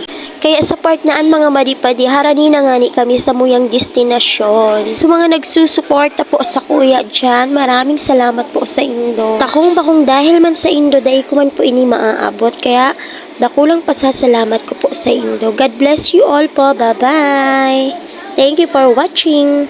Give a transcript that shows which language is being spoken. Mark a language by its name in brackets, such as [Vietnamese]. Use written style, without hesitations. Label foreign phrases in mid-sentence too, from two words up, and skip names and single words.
[Bikol] Kaya sa part na ang mga madipadi, harani na nga ni kami sa muyang destinasyon. So mga nagsusuporta po sa kuya dyan, maraming salamat po sa Indo. Takong bakong dahil man sa Indo, dahil ko man po ini maaabot. Kaya dakulang pasasalamat ko po sa Indo. [English] God bless you all po. Bye-bye. Thank you for watching.